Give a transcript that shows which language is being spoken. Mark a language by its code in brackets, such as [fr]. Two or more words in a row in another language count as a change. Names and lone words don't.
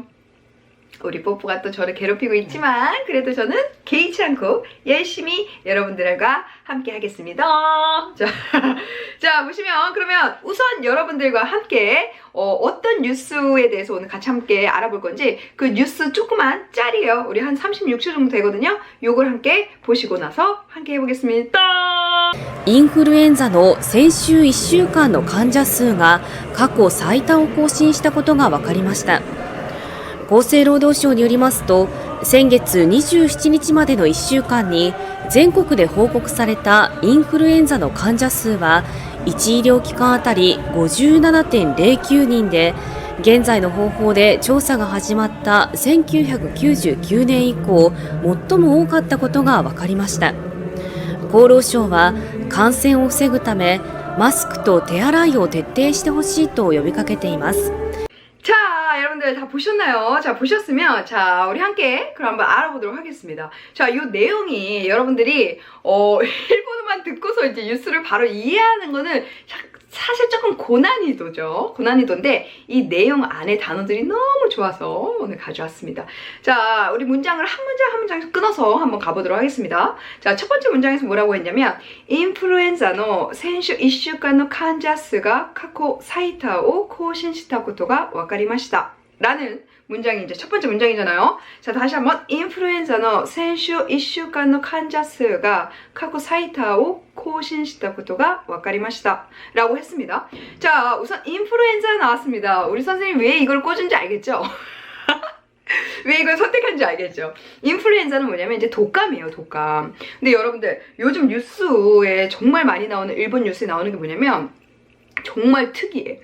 [ko] 우리 뽀뽀가 또 저를 괴롭히고 있지만 그래도 저는 개의치 않고 열심히 여러분들과 함께 하겠습니다. 자 보시면 그러면 우선 여러분들과 함께 어떤 뉴스에 대해서 오늘 같이 함께 알아볼 건지 그 뉴스 조그만 짤이에요. 우리 한 36초 정도 되거든요. 요걸 함께 보시고 나서 함께 해보겠습니다. [ja] インフルエンザの先週1週間の患者数が過去最多を更新したことが分かりました。厚生労働省によりますと、先月27日までの1週間に全国で報告されたインフルエンザの患者数は1医療機関あたり 57.09 人で、現在の方法で調査が始まった1999年以降最も多かったことが分かりました。厚労省は感染を防ぐためマスクと手洗いを徹底してほしいと呼びかけています。 [ko] 자, 여러분들 다 보셨나요? 자, 보셨으면 자, 우리 함께 그럼 한번 알아보도록 하겠습니다. 자, 요 내용이 여러분들이 일본어만 듣고서 이제 뉴스를 바로 이해하는 거는 사실 조금 고난이도죠. 고난이도인데 이 내용 안에 단어들이 너무 좋아서 오늘 가져왔습니다. 자, 우리 문장을 한 문장 한 문장 끊어서 한번 가보도록 하겠습니다. 자, 첫 번째 문장에서 뭐라고 했냐면 인플루엔자의 [ja] 先週1週間の患者数が過去最多を更新したことが分かりました [ko] 라는 문장이 이제 첫 번째 문장이잖아요. 자, 다시 한번 인플루엔자의 [ja] 先週1週間の患者数が過去最多を更新したことが分かりました [ko] 라고 했습니다. 자, 우선 인플루엔자 나왔습니다. 우리 선생님 왜 이걸 꽂은지 알겠죠? 왜 이걸 선택한지 알겠죠? 인플루엔자는 뭐냐면 이제 독감이에요, 독감. 근데 여러분들 요즘 뉴스에 정말 많이 나오는 일본 뉴스에 나오는 게 뭐냐면 정말 특이해.